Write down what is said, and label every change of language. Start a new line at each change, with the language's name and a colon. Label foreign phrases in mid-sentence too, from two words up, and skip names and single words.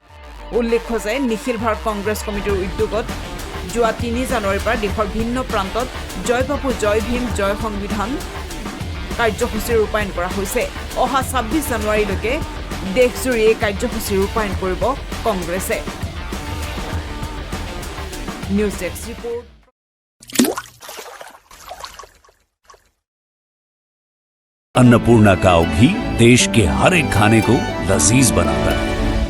Assamese: উল্লেখ্য যে নিখিল ভাৰত কংগ্ৰেছ কমিটিৰ উদ্যোগত যোৱা 3 জানুৱাৰীৰ পৰা দেশৰ ভিন্ন প্ৰান্তত জয় বাপু জয় ভীম জয় সংবিধান কাৰ্যসূচী ৰূপায়ণ কৰা হৈছে অহা 26 জানুৱাৰীলৈকে দেশজুৰি এই কাৰ্যসূচী ৰূপায়ণ কৰিব কংগ্ৰেছে নিউজ ডেস্ক ৰিপোৰ্ট
Hindi: अन्नपूर्णा काव घी देश के हर एक खाने को लजीज बनाता है।